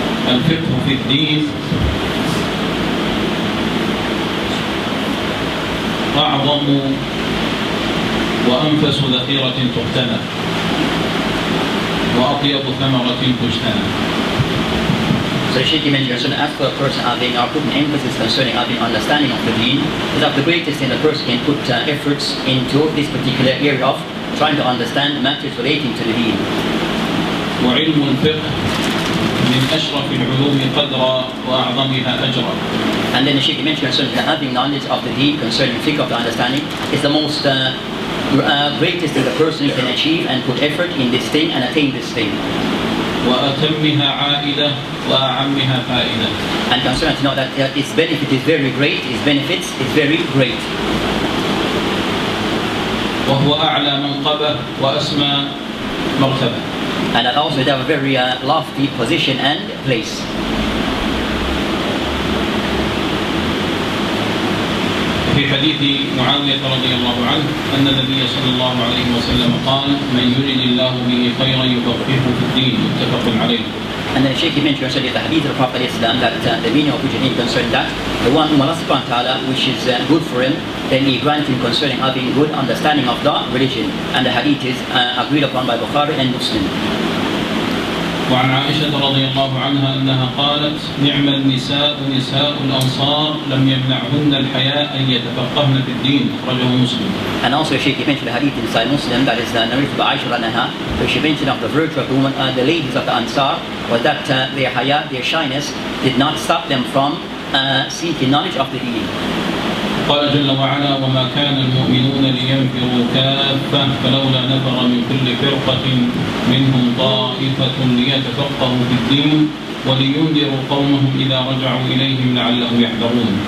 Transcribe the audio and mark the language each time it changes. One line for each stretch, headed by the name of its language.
Arabic: الفقه في الدين أعظم وأنفس ذخيرة تغتنم وأطيب ثمرة تجتنى.
English: So Sheikh mentioned, as for a person having or putting emphasis concerning having understanding of the deen, is that the greatest thing a person can put efforts into this particular area of trying to understand matters relating to the deen.
Arabic: وعلم الفقه من أشرف العلوم قدرا وأعظمها أجرا.
English: And then the Sheikh mentioned that having knowledge of the deen concerning fiqh of the understanding is the most greatest thing a person can achieve and put effort in this thing and attain this thing.
Arabic: وأتمها عائدة وأعمها فائدة.
English: And concerning to know that its benefit is very great, its benefits is very great.
Arabic: وهو أعلى منقبة وأسمى مرتبة.
English: And that also they have a very lofty position and place.
Arabic: في حديث معاوية رضي الله عنه أن النبي صلى الله عليه وسلم قال: من يرد الله به خيرا يفقهه في الدين، متفق عليه.
English: And then Sheikh mentioned the hadith of the Prophet Islam that the meaning of which is concerning that the one whom Allah subhanahu wa ta'ala which is good for him, then he grants him concerning having good understanding of the religion. And the hadith is agreed upon by Bukhari and Muslim.
Arabic: وعن عائشة رضي الله عنها أنها قالت: نعم النساء نساء الأنصار لم يمنعهن الحياء أن يتفقهن في الدين، أخرجه مسلم.
English: And also she mentioned the hadith inside Muslim that is narrated by Aisha anha. So she mentioned of the virtue of the women, the ladies of the Ansar, was that their haya, their shyness, did not stop them from seeking knowledge of the deen.
Arabic: قال جل وعلا: وما كان المؤمنون لينفروا كافة فلولا نفر من كل فرقة منهم طائفة ليتفقهوا في الدين ولينذروا قومهم إذا رجعوا إليهم لعلهم يحذرون.